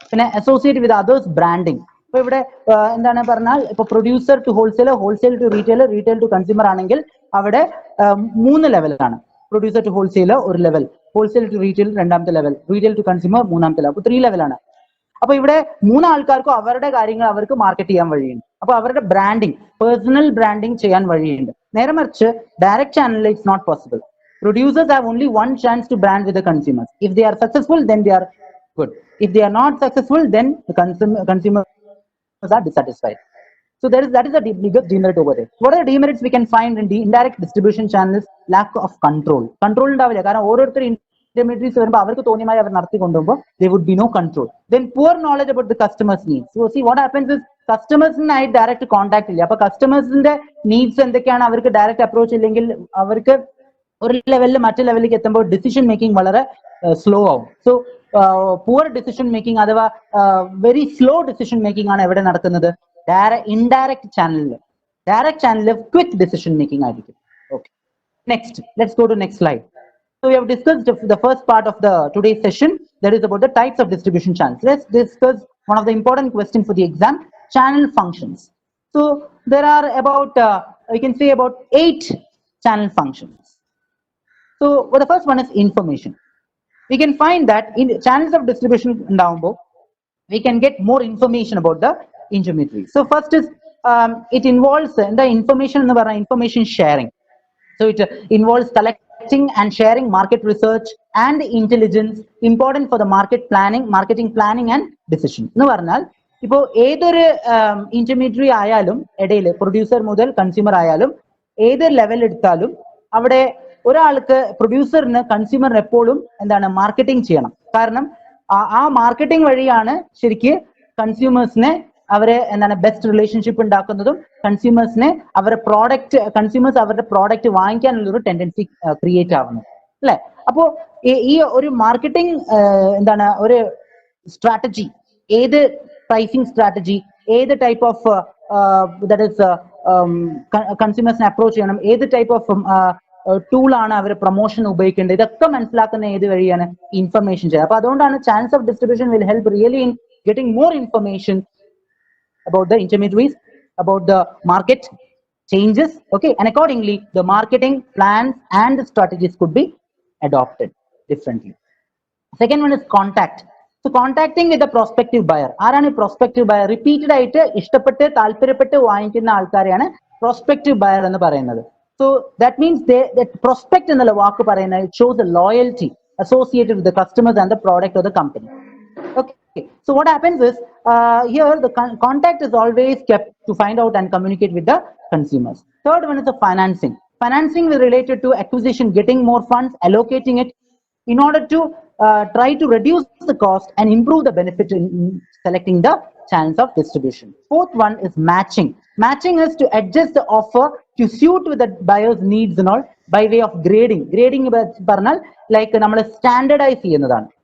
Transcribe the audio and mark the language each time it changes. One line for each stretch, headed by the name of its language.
Malayalam: പിന്നെ
English: Associate with others branding.
Malayalam: ഇപ്പൊ ഇവിടെ എന്താണ് പറഞ്ഞാൽ, ഇപ്പൊ
English: producer to wholesaler, wholesale to retailer, retail to consumer
Malayalam: ആണെങ്കിൽ അവിടെ 3 ലെവലാണ്.
English: producer to wholesaler
Malayalam: ഒരു ലെവൽ, ഹോൾസെയിൽ ടു റീറ്റെയിൽ രണ്ടാമത്തെ ലെവൽ, റീറ്റെയിൽ ടു കൺസ്യൂമർ മൂന്നാമത്തെ ലെവൽ. അപ്പൊ 3 ലെവലാണ്. അപ്പൊ ഇവിടെ 3 ആൾക്കാർക്കും അവരുടെ കാര്യങ്ങൾ അവർക്ക് മാർക്കറ്റ് ചെയ്യാൻ വഴിയുണ്ട്. അപ്പൊ അവരുടെ ബ്രാൻഡിങ്, പേഴ്സണൽ ബ്രാൻഡിങ് ചെയ്യാൻ വഴിയുണ്ട്. നേരെ മറിച്ച് ഡയറക്റ്റ് ചാനലിൽ
English: It's not possible. Producers have only one chance to brand with the consumers. If they are successful, then they are good. If they are not successful, then the consumers are dissatisfied. So that is the biggest demerit over there. What are the demerits we can find in the indirect distribution channels? Lack of control.
Malayalam: Control ഉണ്ടാവില്ല, കാരണം ഓരോരുത്തർ intermediaries വരുമ്പോൾ അവർക്ക് തോന്നിയമായി അവർ നടത്തി കൊണ്ടുപോകുമ്പോൾ
English: there would be no control. Then poor knowledge about the customers' needs. So see what happens is
Malayalam: കസ്റ്റമേഴ്സിനായി direct contact ഇല്ല. അപ്പൊ കസ്റ്റമേഴ്സിന്റെ needs എന്തൊക്കെയാണ് അവർക്ക് ഡയറക്റ്റ് അപ്രോച്ച് ഇല്ലെങ്കിൽ അവർക്ക് ഒരു ലെവലിൽ മറ്റു ലെവലിലേക്ക് എത്തുമ്പോൾ ഡിസിഷൻ മേക്കിംഗ് വളരെ സ്ലോ ആവും.
English: so poor decision making അഥവാ very slow decision making
Malayalam: ആണ് എവിടെ നടക്കുന്നത്?
English: Indirect ചാനലിൽ. Direct ചാനലിൽ quick decision making ആയിരിക്കും. Okay, next let's go to next slide. So we have discussed the first part of the today's session, that is about the types of distribution channels. Let's discuss one of the important questions for the exam, channel functions. So there are about we can say about 8 channel functions. So well, the first one is information. We can find that in channels of distribution down below we can get more information about the intermediaries. So first is it involves the information sharing. So it involves collecting and sharing market research and intelligence important for the marketing planning and decision.
Malayalam: എന്ന് പറഞ്ഞാൽ ഇപ്പോൾ ഏതൊരു intermediary ആയാലും ഇടയിൽ producer മുതൽ consumer ആയാലും ഏത് level എടുത്താലും അവിടെ ഒരാൾക്ക് പ്രൊഡ്യൂസറിന് കൺസ്യൂമറിന് എപ്പോഴും എന്താണ് മാർക്കറ്റിംഗ് ചെയ്യണം. കാരണം ആ മാർക്കറ്റിംഗ് വഴിയാണ് ശരിക്ക് കൺസ്യൂമേഴ്സിനെ അവരെ എന്താണ് ബെസ്റ്റ് റിലേഷൻഷിപ്പ് ഉണ്ടാക്കുന്നതും കൺസ്യൂമേഴ്സിനെ കൺസ്യൂമേഴ്സ് അവരുടെ പ്രോഡക്റ്റ് വാങ്ങിക്കാനുള്ള ഒരു ടെൻഡൻസി ക്രിയേറ്റ് ആവുന്നത്, അല്ലെ? അപ്പോ ഈ ഒരു മാർക്കറ്റിംഗ് എന്താണ് ഒരു സ്ട്രാറ്റജി, ഏത് പ്രൈസിംഗ് സ്ട്രാറ്റജി, ഏത്
English: type of that is
Malayalam: കൺസ്യൂമേഴ്സിനെ approach ചെയ്യണം, ഏത് ടൈപ്പ് ഓഫ് ടൂൾ ആണ് അവർ പ്രൊമോഷൻ ഉപയോഗിക്കേണ്ടത്, ഇതൊക്കെ മനസ്സിലാക്കുന്ന ഏത് വഴിയാണ് ഇൻഫർമേഷൻ ചെയ്യുക. അപ്പൊ അതുകൊണ്ടാണ്
English: Chance of distribution will help really in getting more information about the intermediaries, about the market changes, okay, and accordingly the marketing plans and strategies could be adopted differently. Second one is contact. So contacting with the prospective buyer. ആരാണ് prospective buyer?
Malayalam: Repeated ആയിട്ട് ഇഷ്ടപ്പെട്ട് താല്പര്യപ്പെട്ട് വാങ്ങിക്കുന്ന ആൾക്കാരെയാണ് prospective buyer എന്ന് പറയുന്നത്.
English: So that means that prospect
Malayalam: എന്നുള്ള വാക്ക് പറയുന്നത്
English: it shows the loyalty associated with the customers and the product of the company. Okay, so what happens is here the contact is always kept to find out and communicate with the consumers. Third one is the financing. Financing is related to acquisition, getting more funds, allocating it in order to try to reduce the cost and improve the benefit in selecting the channels of distribution. Fourth one is matching. Matching is to adjust the offer to suit with the buyer's needs and all by way of grading.
Malayalam: Grading പറഞ്ഞാൽ like നമ്മൾ standardise ചെയ്യുന്നതാണ്.